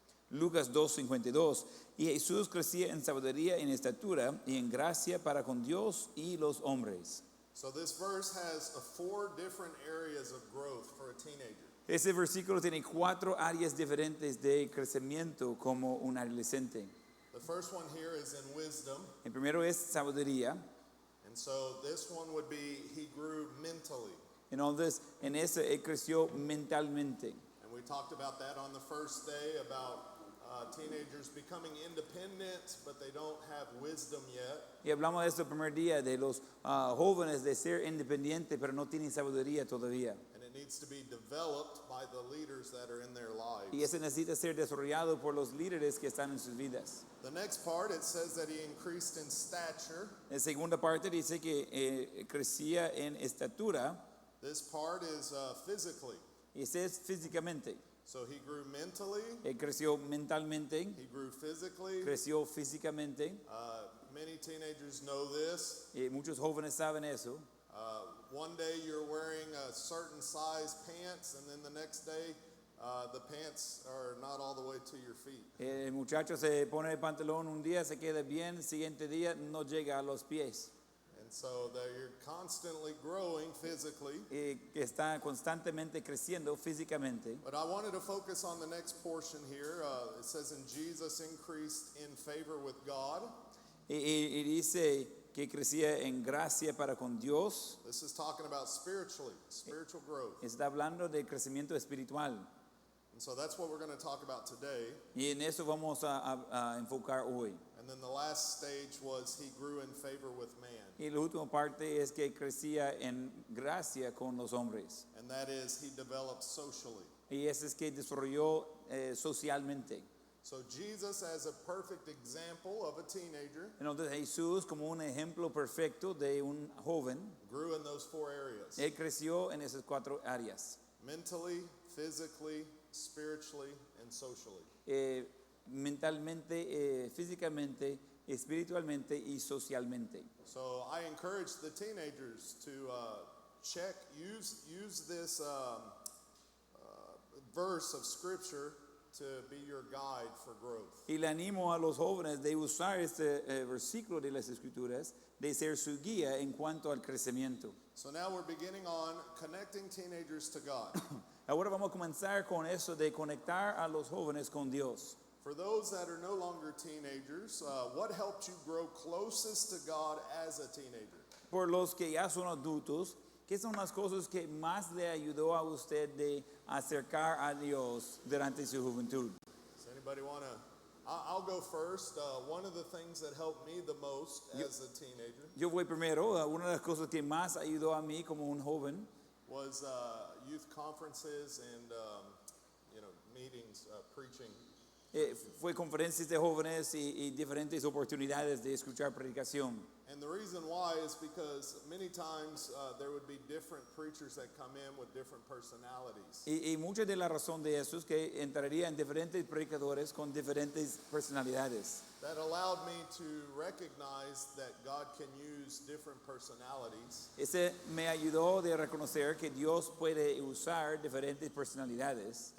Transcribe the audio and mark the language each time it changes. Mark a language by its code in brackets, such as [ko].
[es] Lucas 2:52. Y Jesús crecía en sabiduría, en estatura y en gracia para con Dios y los hombres. [en] So this verse has 4 different areas of growth for a teenager. [es] Ese versículo tiene 4 áreas diferentes de crecimiento como un adolescente. [en] The first one here is in wisdom. [es] El primero es sabiduría. [en] And so this one would be he grew mentally. [es] Entonces, en eso él creció mentalmente. [en] And we talked about that on the first day about teenagers becoming independent, but they don't have wisdom yet. [es] Y hablamos de esto el primer día, de los jóvenes de ser independientes, pero no tienen sabiduría todavía. [en] And it needs to be developed by the leaders that are in their lives. [es] Y eso necesita ser desarrollado por los líderes que están en sus vidas. [en] The next part, it says that he increased in stature. [es] En segunda parte dice que crecía en estatura, [en] This part is physically. [es] y ese es físicamente. [en] So he grew mentally, [es] Él creció mentalmente, [en] he grew physically. [es] creció físicamente. [en] Many teenagers know this. [es] Y muchos jóvenes saben eso. [en] One day you're wearing a certain size pants, and then the next day the pants are not all the way to your feet. [es] El muchacho se pone el pantalón un día, se queda bien, el siguiente día no llega a los pies. [en] And so that you're constantly growing physically. [es] Que está constantemente creciendo físicamente. [en] But I wanted to focus on the next portion here. It says, and Jesus increased in favor with God. [es] Y dice que crecía en gracia para con Dios. [en] This is talking about spiritual growth. [es] Está hablando de crecimiento espiritual. [en] And so that's what we're going to talk about today. [es] Y en eso vamos a enfocar hoy. [en] And then the last stage was he grew in favor with man. [es] Y la última parte es que crecía en gracia con los hombres. [en] And that is he developed socially. [es] Y eso es que desarrolló socialmente. [en] So Jesus, as a perfect example of a teenager, [es] Entonces Jesús, como un ejemplo perfecto de un joven, [en] grew in those 4 areas. [es] él creció en esas 4 áreas. [en] Mentally, physically, spiritually, and socially. [es] Mentalmente, físicamente, espiritualmente y socialmente. [en] So I encourage the teenagers to use this verse of scripture to be your guide for growth. [es] Y le animo a los jóvenes de usar este versículo de las Escrituras, de ser su guía en cuanto al crecimiento. [en] So now we're beginning on connecting teenagers to God. [es] Ahora vamos a comenzar con eso de conectar a los jóvenes con Dios. [en] For those that are no longer teenagers, what helped you grow closest to God as a teenager? [es] por los que ya son adultos, ¿qué son las cosas que más le ayudó a usted de acercar a Dios durante su juventud? [en] Does anybody want to? I'll go first. One of the things that helped me the most as a teenager [es] Yo voy primero. Una de las cosas que más ayudó a mí como un joven [en] was youth conferences and meetings, preaching. [es] Fue conferencias de jóvenes y diferentes oportunidades de escuchar predicación. [en] And the reason why is because many times there would be different preachers that come in with different personalities. [es] Y mucha de la razón de eso es que entraría en diferentes predicadores con diferentes personalidades. [en] That allowed me to recognize that God can use different personalities. [es] Ese me ayudó de reconocer que Dios puede usar diferentes personalidades.